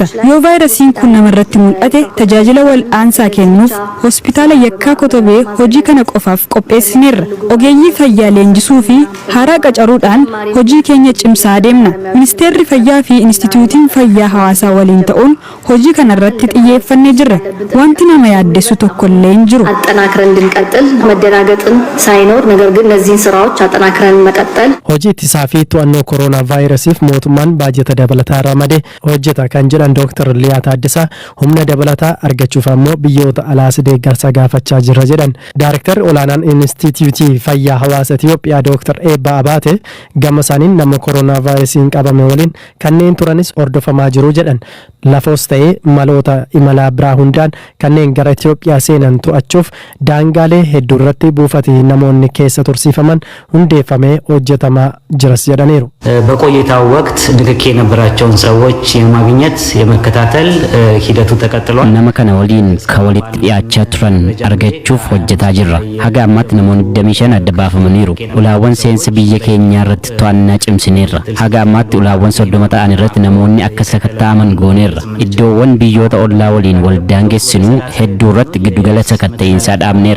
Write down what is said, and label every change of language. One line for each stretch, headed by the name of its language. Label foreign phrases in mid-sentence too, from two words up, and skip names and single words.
Oromo: Yoo vaayirasiin kun namarratti mul'ate tajaajila wal'aansaa kennuuf hospitaala Yakkaa Kotobee hojii kana qofaaf qopheessineerra. Ogeeyyii fayyaa leenjisuu fi haaraa qacaruudhaan hojii keenya cimsaa deemna. Ministeerri Fayyaa fi Inistitiyuutiin Fayyaa Hawaasaa waliin ta'uun hojii kanarratti xiyyeeffannee jirra. Wanti nama yaaddessu tokkollee hin jiru.
Amharic: አጠናክረን እንድንቀጥል መደናገጥን ሳይኖር ነገር ግን እነዚህን ስራዎች አጠናክረን መቀጠል
Oromo: hojii ittisaa fi to'annoo koronaa vaayirasiif mootummaan baajata dabalataa ramadee hojjeta kan jedhan Dr. Liyaa Taaddasaa humna dabalataa argachuuf ammoo biyyoota alaas deeggarsa gaafachaa jirra jedhan. Daarektarri olaanaan Inistitiyuutii Fayyaa Hawaasa Itiyoophiyaa Dr. Eebbaa Abaate gama isaaniin nama koronaa vaayirasiin qabame waliin kanneen turanis hordofamaa jiru jedhan. Lafoos ta'ee maloota imalaa biraa hundaan kanneen gara Itiyoophiyaa seenan to'achuuf daangaalee hedduu irratti buufatee namoonni keessa tursiifaman hundeeffamee hojjetamaa jiras jedhaniiru.
Amharic: በቆይታው ወቅት ንክኪ የነበራቸውን ሰዎች የማግኘት የመከታተል ሂደቱ ተቀጥሏል።
Oromo: nama kana waliin ka walitti dhiyaachaa turan argachuuf hojjetaa jirra. Haga ammaatti namoonni 25 adda baafamaniiru. Ulaawwan seensa biyya keenyaa irratti to'annaa cimsineerra. Haga ammaatti ulaawwan 30 ta'an irratti namoonni akka sakatta'aman gooneerra. Iddoowwan biyyoota ollaa waliin wal daangessinuu hedduu irratti giddugala sakatta'iinsaa dhaabneerra.